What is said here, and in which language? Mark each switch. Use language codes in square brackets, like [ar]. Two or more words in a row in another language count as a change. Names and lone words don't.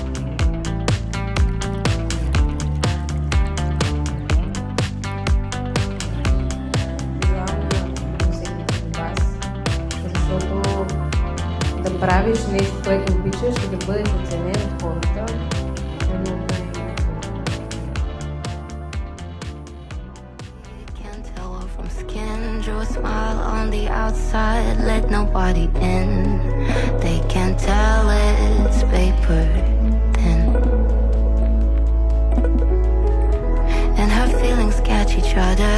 [bg] Защото да правиш нещо, което обичаш и да бъдеш оценен от хората е много [en] Can't tell her from skin. Drew a smile on the outside, let nobody in. They can't tell it's paper thin. And her feelings catch each other.